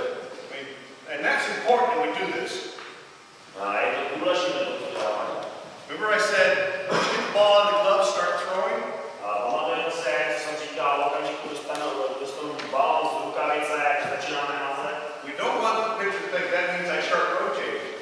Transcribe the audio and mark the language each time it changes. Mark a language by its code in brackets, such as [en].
[en] I mean, and that's important when we do this. [cs] je to důležité, to dělání. [en] Remember I said, once you get the ball out of the glove, start throwing? [cs] Pamatujete se, co jsem říkal, v okamžiku dostanu balón z rukavice, začínáme házet. [en] We don't want the pitcher to think that means I start rotating.